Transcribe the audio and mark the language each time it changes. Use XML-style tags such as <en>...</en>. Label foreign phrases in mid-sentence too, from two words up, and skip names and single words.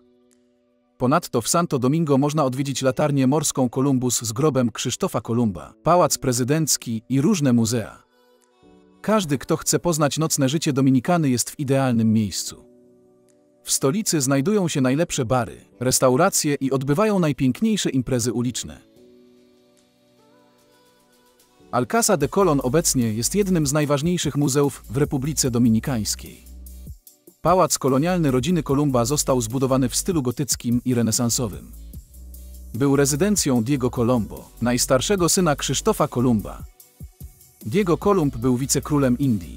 <pl>Ponadto w Santo Domingo można odwiedzić latarnię morską Columbus z grobem Krzysztofa Kolumba, pałac prezydencki i różne muzea. Każdy, kto chce poznać nocne życie Dominikany, jest w idealnym miejscu. W stolicy znajdują się najlepsze bary, restauracje i odbywają najpiękniejsze imprezy uliczne. Alcázar de Colón obecnie jest jednym z najważniejszych muzeów w Republice Dominikańskiej. Pałac kolonialny rodziny Kolumba został zbudowany w stylu gotyckim i renesansowym. Był rezydencją Diego Colombo, najstarszego syna Krzysztofa Kolumba. Diego Columb był wicekrólem Indii.</pl>